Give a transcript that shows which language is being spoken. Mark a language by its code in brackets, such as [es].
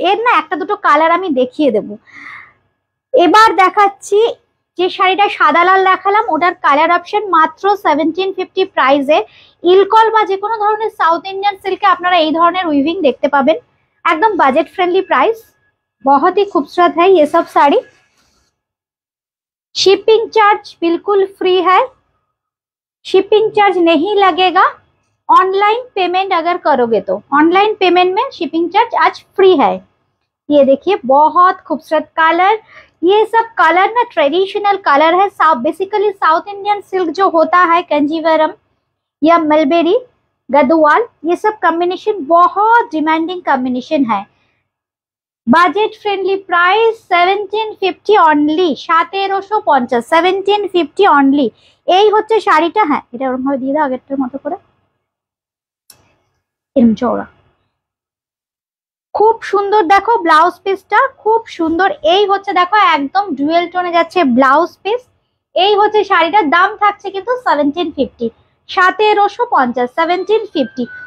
[bn] এর না একটা দুটো কালার আমি দেখিয়ে দেব। এবার দেখাচ্ছি যে শাড়িটা সাদা লাল দেখালাম ওটার কালার অপশন মাত্র 1750 প্রাইসে। ইলকল বা যে কোনো ধরনের সাউথ ইন্ডিয়ান সিল্কে আপনারা এই ধরনের উইভিং দেখতে পাবেন, [hi] एकदम बजट फ्रेंडली प्राइस। बहुत ही खूबसूरत है ये सब साड़ी। शिपिंग चार्ज बिल्कुल फ्री है, शिपिंग चार्ज नहीं लगेगा। ऑनलाइन पेमेंट अगर करोगे तो ऑनलाइन पेमेंट में शिपिंग चार्ज आज फ्री है। ये देखिए बहुत खूबसूरत कलर, ये सब कलर ना ट्रेडिशनल कलर है। बेसिकली साउथ इंडियन सिल्क जो होता है कंजीवरम या मलबेरी गदवाल, ये सब कॉम्बिनेशन बहुत डिमांडिंग कॉम्बिनेशन है। Budget friendly price 1750 only, 1750, 1750 only. [bn] এই হচ্ছে শাড়িটা। হ্যাঁ এটা ওরকম ভাবে দিয়ে দাও আগেরটার মতো করে, এরকম চওড়া, খুব সুন্দর। দেখো ব্লাউজ পিসটা খুব সুন্দর, এই হচ্ছে দেখো একদম ডুয়েল টোনে যাচ্ছে ব্লাউজ পিস। এই হচ্ছে শাড়িটার দাম থাকছে কিন্তু 1750, 1750, 1750।